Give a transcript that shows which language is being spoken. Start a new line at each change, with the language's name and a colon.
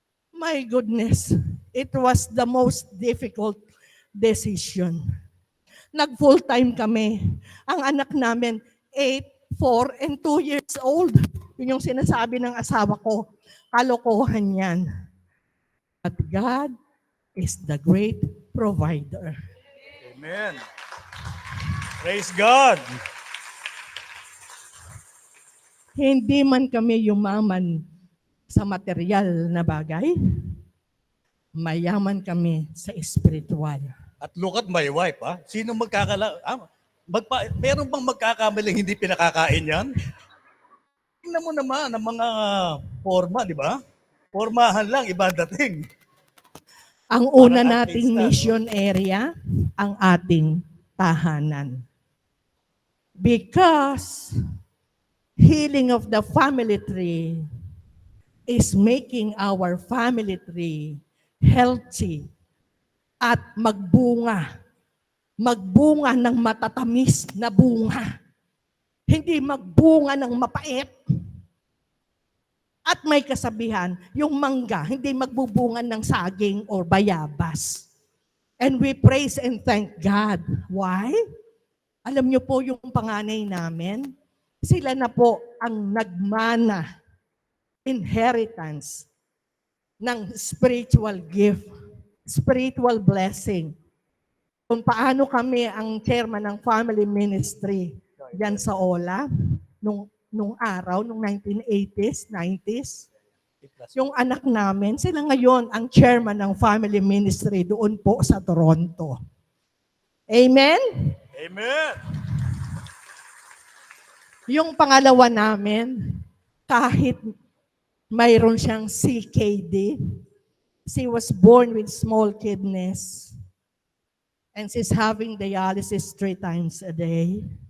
English: My goodness, it was the most difficult decision.
Filipino: Nag-full-time kami. Ang anak namin, 8, 4,
English: and 2 years old.
Filipino: Yun yung sinasabi ng asawa ko. Kalokohan yan.
English: But God is the great provider. Amen. Praise God.
Filipino: Hindi man kami yumaman sa material na bagay, mayaman kami sa spiritual. At
English: look at my wife,
Filipino: ha? Sino meron bang magkakamaling hindi pinakakain yan? Tingnan mo naman ang mga forma, di ba? Formahan lang, iba dating. Ang una Parang nating artista, no? mission area, ang ating tahanan.
English: Because healing of the family tree is making our family tree healthy
Filipino: at magbunga. Magbunga ng matatamis na bunga. Hindi magbunga ng mapait. At may kasabihan, yung mangga, hindi magbubunga ng saging or bayabas.
English: And we praise and thank God. Why?
Filipino: Alam niyo po yung panganay namin, sila na po ang nagmana, inheritance ng
English: spiritual gift, spiritual blessing.
Filipino: Kung paano kami ang chairman ng family ministry yan sa OLA, nung araw, nung 1980s, 90s. Yung anak namin, sila ngayon ang chairman ng family ministry doon po sa Toronto. Amen? Amen! Yung pangalawa namin, kahit mayroon siyang CKD,
English: she was born with small kidneys, and she's having dialysis 3 times a day.